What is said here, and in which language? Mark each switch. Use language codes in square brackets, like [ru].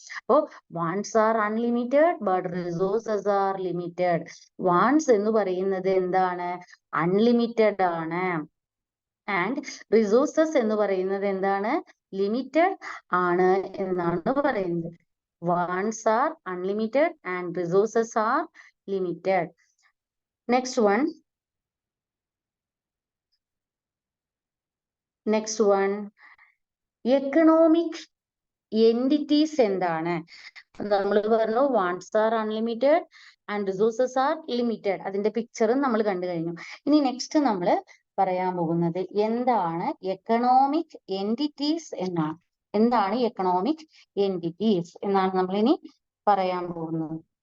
[en] അപ്പോ wants are unlimited but resources are limited. [ml] Wants എന്ന് പറയുന്നത് എന്താണ്, അൺലിമിറ്റഡ് ആണ്. ആൻഡ് റിസോഴ്സസ് എന്ന് പറയുന്നത് എന്താണ്, ലിമിറ്റഡ് ആണ് എന്നാണ് പറയുന്നത്. [en] Wants are unlimited and resources are limited. Next one. Economic entities [ml] എന്താണ്? നമ്മൾ പറഞ്ഞു [en] wants are unlimited and resources are limited. [ml] അതിന്റെ പിക്ചറും നമ്മൾ കണ്ടു കഴിഞ്ഞു. ഇനി നെക്സ്റ്റ് നമ്മൾ പറയാൻ പോകുന്നത് എന്താണ് എക്കണോമിക് എൻറ്റിറ്റീസ് എന്നാണ്. എന്താണ് എക്കണോമിക് എൻറ്റിറ്റീസ് എന്നാണ് നമ്മൾ ഇനി പറയാൻ പോകുന്നത്.